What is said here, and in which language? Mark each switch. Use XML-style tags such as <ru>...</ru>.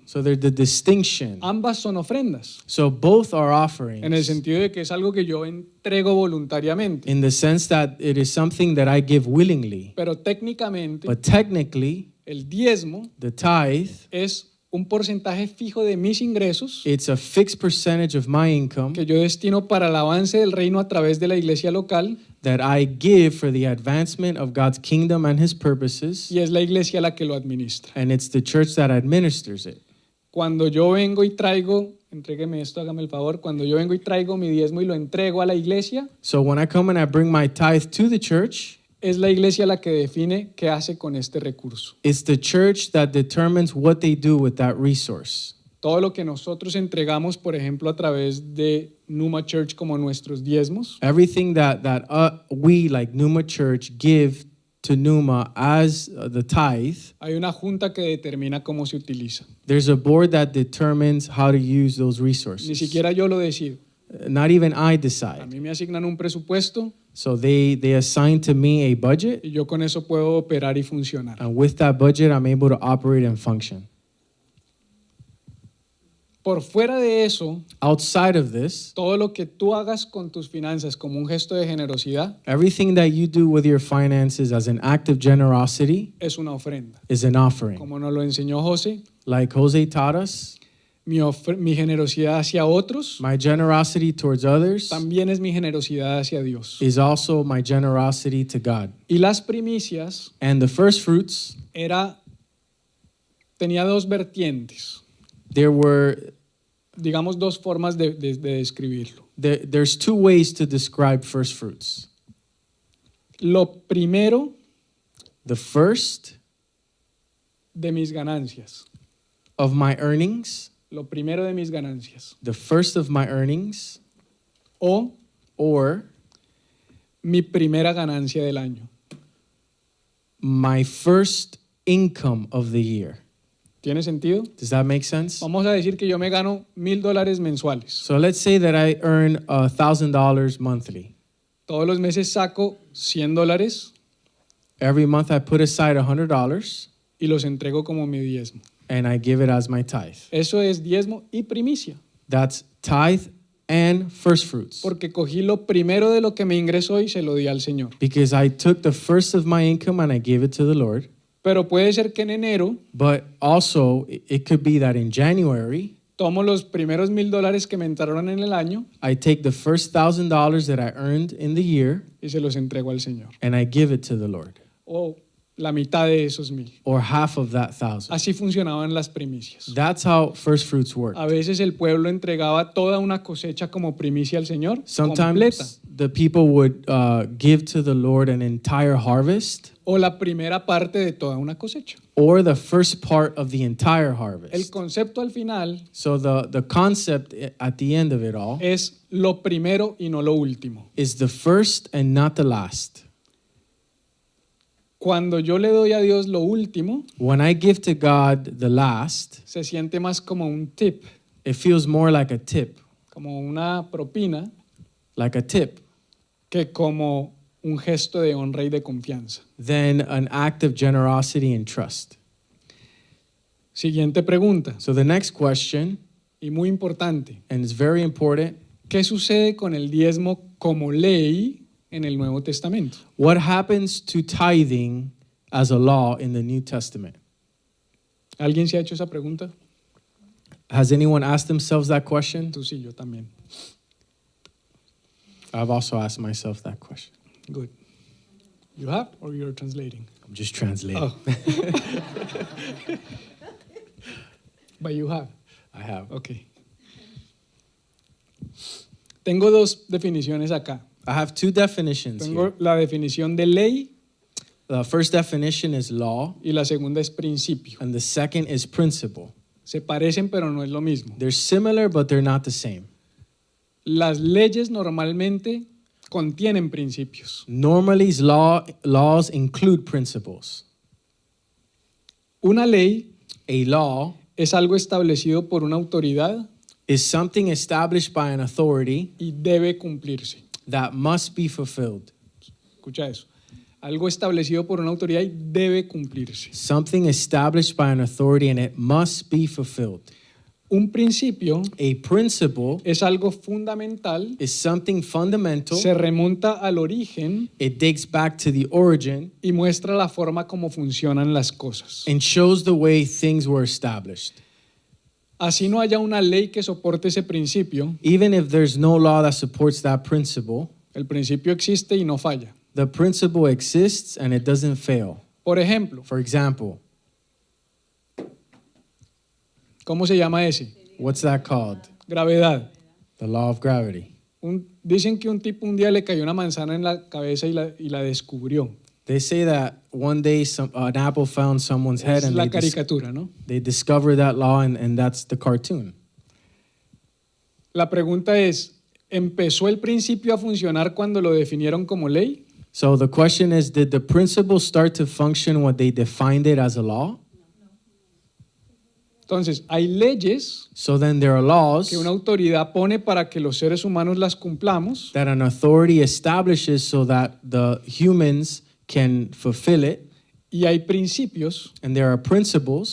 <en>So there's the distinction.</en> <es>Ambas son ofrendas,</es> <en>So both are</en> <es>en el</es> <en>offerings</en> <es>sentido de que es algo que yo entrego voluntariamente.</es> <en>in the sense that it is something that I give willingly.</en> <es>Pero técnicamente,</es> <en>But technically,</en> <es>el diezmo</es> <en>the tithe,</en> <es>es un porcentaje fijo de mis ingresos</es> <en>it's a fixed percentage of my income</en> <es>que yo destino para el avance del reino a través de la iglesia local,</es> <en>that I give for the advancement of God's kingdom and his purposes,</en> <es>y es la iglesia la que lo administra.</es> <en>and it's the church that administers it.</en> <es>Cuando yo vengo y traigo, entrégueme esto, hágame el favor, cuando yo vengo y traigo mi diezmo y lo entrego a la iglesia,</es> <en>So when I come and I bring my tithe to the church,</en> <es>es la iglesia la que define qué hace con este recurso.</es> <en>It's the church that determines what they do with that resource.</en> <es>Todo lo que nosotros entregamos, por ejemplo, a través de Numa Church como nuestros diezmos,</es> <en>Everything that we, like Numa Church, give to Numa as the tithe,</en> <es>hay una junta que determina cómo se utiliza.</es> <en>there's a board that determines how to use those</en> <es>Ni</es> <en>resources.</en> <es>siquiera yo lo decido.</es> <en>Not even I</en> <es>A</es> <en>decide.</en> <es>mí me asignan un presupuesto</es> <en>So they assign to me a budget,</en> <es>y yo con eso puedo operar y funcionar.</es> <en>and with that budget, I'm able to operate and function.</en> <es>Por fuera de eso,</es> <en>Outside of this,</en> <es>todo lo que tú hagas con tus finanzas como un gesto de generosidad</es> <en>everything that you do with your finances as an act of generosity</en> <es>es una ofrenda.</es> <en>is an offering.</en> <es>Como nos lo enseñó José,</es> <en>Like Jose taught us,</en> <es>mi generosidad hacia otros</es> <en>my generosity towards others</en> <es>también es mi generosidad hacia Dios.</es> <en>is also my generosity to God.</en> <es>Y las primicias</es> <en>And the first fruits,</en> <es>tenía dos vertientes,</es> <en>there were</en> <es>digamos dos formas de describirlo.</es> <en>there's two ways to describe first fruits.</en> <es>Lo primero</es> <en>The first</en> <es>de mis ganancias,</es> <en>of my earnings,</en> <es>lo primero de mis ganancias,</es> <en>the first of my earnings,</en> <es>o</es> <en>or</en> <es>mi primera ganancia del año.</es> <en>my first income of the year.</en> <es>¿Tiene sentido?</es> <en>Does that make sense?</en> <es>Vamos a decir que yo me gano $1,000 mensuales.</es> <en>So let's say that I earn $1,000 monthly.</en> <es>Todos los meses saco $100</es> <en>Every month I put aside $100</en> <es>y los entrego como mi diezmo.</es> <en>and I give it as my tithe.</en> <es>Eso es diezmo y primicia,</es> <en>That's tithe and first fruits.</en> <es>porque cogí lo primero de lo que me ingresó y se lo di al Señor.</es> <en>Because I took the first of my income and I gave it to the Lord.</en> <es>Pero puede ser que en enero</es> <en>But also, it could be that in January,</en> <es>tomo los primeros $1,000 que me entraron en el año</es> <en>I take the first $1,000 that I earned in the year</en> <es>y se los entrego al Señor.</es> <en>and I give it to the Lord,</en> <es>O la mitad de esos 1,000.</es> <en>or half of that 1,000.</en> <es>Así funcionaban las primicias.</es> <en>That's how first fruits work.</en> <es>A veces el pueblo entregaba toda una cosecha como primicia al Señor, completa.</es> <en>Sometimes the people would give to the Lord an entire harvest</en> <es>O la primera parte de toda una cosecha.</es> <en>or the first part of the entire</en> <es>El</es> <en>harvest.</en> <es>concepto al final</es> <en>So the concept at the end of it all</en> <es>es lo primero y no lo último.</es> <en>is the first and not the last.</en> <es>Cuando yo le doy a Dios lo último,</es> <en>When I give to God the last,</en> <es>se siente más como un tip,</es> <en>it feels more like a tip,</en> <es>como una propina, que como un gesto de honra y de confianza.</es> <en>than an act of generosity and trust.</en> <es>Siguiente pregunta,</es> <en>So the next question,</en> <es>y muy importante,</es> <en>and it's very important,</en> <es>¿qué sucede con el diezmo como ley en el Nuevo Testamento?</es> <en>what happens to tithing as a law in the New Testament?</en> <es>¿Alguien se ha hecho esa pregunta?</es> <en>Has anyone asked themselves that question?</en> <es>Tú sí, yo también.</es> <en>I've also asked myself that question. Good. You have or you're translating? I'm just translating. Oh. But you have. I have. Okay.</en> <es>Tengo dos definiciones acá.</es> <en>I have two definitions</en> <es>Tengo</es> <en>here.</en> <es>la definición de ley</es> <en>The first definition is law,</en> <es>y la segunda es principio.</es> <en>and the second is principle.</en> <es>Se parecen pero no es lo mismo.</es> <en>They're similar, but they're not the same.</en> <es>Las leyes normalmente contienen principios.</es> <en>Normally, laws include principles.</en> <es>Una ley</es> <en>A law</en> <es>es algo establecido por una autoridad</es> <en>is something established by an authority</en> <es>y debe cumplirse.</es> <en>that must be fulfilled.</en> <es>Escucha eso. Algo establecido por una autoridad y debe cumplirse.</es> <en>Something established by an authority and it must be fulfilled.</en> <es>Un principio</es> <en>A principle</en> <es>es algo fundamental,</es> <en>is something fundamental.</en> <es>se remonta al origen</es> <en>It dates back to the origin</en> <es>y muestra la forma como funcionan las cosas.</es> <en>and shows the way things were established.</en> <es>Así no haya una ley que soporte ese principio,</es> <en>Even if there's no law that supports that principle,</en> <es>el principio existe y no falla.</es> <en>the principle exists and it doesn't fail.</en> <es>Por ejemplo,</es> <en>For example,</en> <es>¿cómo se llama ese?</es> <en>what's that called?</en> <es>Gravedad.</es> <en>The law of gravity.</en> <es>Dicen que un tipo un día le cayó una manzana en la cabeza y la descubrió.</es> <en>They say that one day an apple found someone's head</en> <es>Es</es> <en>and</en> <es>la caricatura, ¿no?</es> <en>they discover that law and that's the cartoon.</en> <es>La pregunta es, ¿empezó el principio a funcionar cuando lo definieron como ley?</es> <en>So the question is, did the principle start to function when they defined it as a law?</en> <es>Entonces, hay leyes</es> <en>So then there are laws</en> <es>que una autoridad pone para que los seres humanos las cumplamos,</es> <en>that an authority establishes so that the humans can fulfill it.</en> <es>y hay principios</es> <en>And there are principles</en>